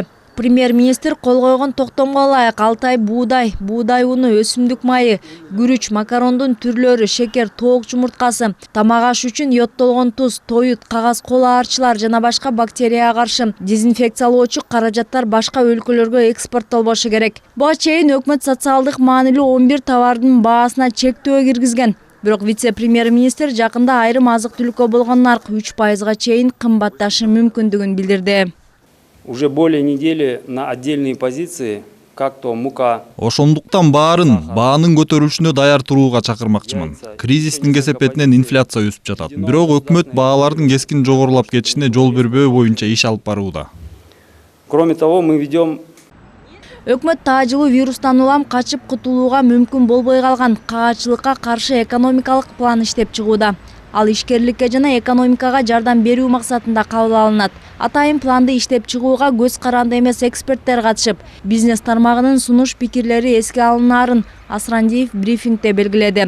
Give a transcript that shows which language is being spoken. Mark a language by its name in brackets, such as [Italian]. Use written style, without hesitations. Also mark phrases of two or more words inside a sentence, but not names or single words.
[Kyrgyz] Премьер-министр кол койгон токтомго ылайык 6 ай буудай уну, өсүмдүк майы, күрүч, макарондун түрлөрү, шекер, тоок жумурткасы, тамак аш үчүн йодтолгон туз, тоют, кагаз кол аарчылар жана башка бактерияга каршы дезинфекциялоочу каражаттар башка өлкөлөргө экспорттолбошу керек. Буга чейин өкмөт социалдык маанилүү 11 товардын баасына чектөө киргизген. Бирок вице-премьер-министр жакында айрым азык-түлүккө болгон нарк 3%га чейин кымбатташы мүмкүндүгүн билдирди. [Russian] Уже более недели на отдельные позиции, как то мука. [Kyrgyz] Ошондуктан баанын көтөрүлүшүнө даяр турууга чакырмакчымын. Кризистин кесепетинен инфляция өсүп жатат. Бирок өкмөт баалардын кескин жогорулап кетишине жол бербөө боюнча иш алып барууда. [Russian] Кроме того, мы ведем [Kyrgyz] Өкмөт таажылуу вирустан улам качып кутулууга мүмкүн болбой калган каачылыкка каршы экономикалык план иштеп чыгууда. Ал ишкерликке жана экономикага жардам берүү максатында кабыл алынат. Атайын планды иштеп чыгууга көз каранды эмес эксперттер катышып, бизнес тармагынын сунуш пикирлери эске алынаарын Асрандиев брифингде белгиледи.